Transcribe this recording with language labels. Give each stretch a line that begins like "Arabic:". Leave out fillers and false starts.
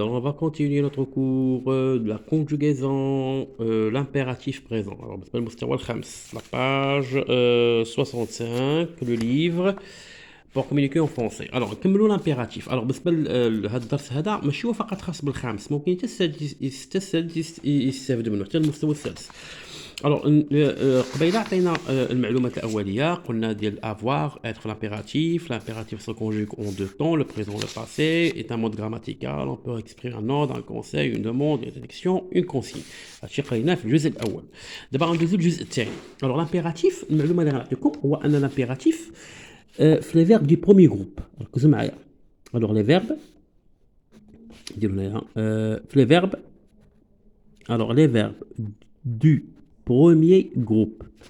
French: Alors, on va continuer notre cours de la conjugaison, l'impératif présent. Alors, بالنسبة للمستوى الخامس, la page 65, le livre, pour communiquer en français. Alors, نكملوا l'impératif.
Arabic: Alors, بالنسبة لهذا الدرس هذا ماشي هو فقط خاص بالخامس, ممكن حتى السادس يستافد منه, حتى المستوى السادس.
French: Alors, قبيلة عطينا المعلومات الأولية, قلنا ديال avoir, être l'impératif se conjugue en deux temps, le présent, le passé, est un mode grammatical, on peut exprimer un ordre, un conseil, une demande, une interdiction, une consigne.
Arabic: هادشي قريناه في الجزء الأول. دابا غندوزو للجزء الثاني.
French: Alors, l'impératif, المعلومة اللي غنعطيكم هو أن l'impératif في les verbes du premier groupe.
Arabic: ركزوا معايا.
French: Alors, les verbes, نديرو هنايا في les verbes, alors les verbes du premier groupe.